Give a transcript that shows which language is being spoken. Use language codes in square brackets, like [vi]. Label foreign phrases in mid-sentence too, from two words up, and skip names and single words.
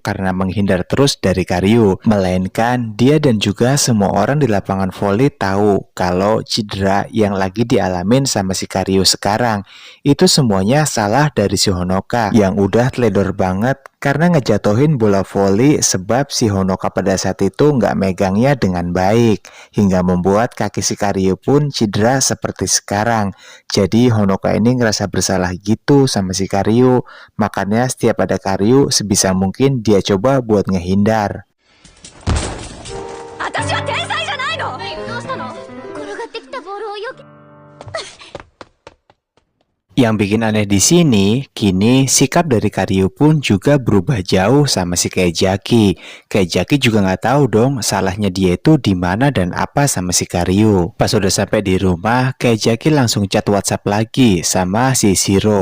[id] karena menghindar terus dari Karyu, melainkan dia dan juga semua orang di lapangan voli tahu kalau cedera yang lagi dialamin sama si Karyu sekarang itu semuanya salah dari si Honoka yang udah teledor banget karena ngejatuhin bola voli sebab si Honoka pada saat itu nggak megangnya dengan baik hingga membuat kaki si Karyu pun cedera seperti sekarang. Jadi Honoka ini ngerasa bersalah gitu sama si Karyu, makanya setiap ada Karyu sebisa mungkin dia coba buat ngehindar. [ja] 私は天才じゃないの。どうしたの？転がってきたボールをよけ [id] Yang bikin aneh di sini, kini sikap dari Karyu pun juga berubah jauh sama si Kaijaki. Kaijaki juga nggak tahu dong salahnya dia itu di mana dan apa sama si Karyu. Pas udah sampai di rumah, Kaijaki langsung chat WhatsApp lagi sama si Shiro.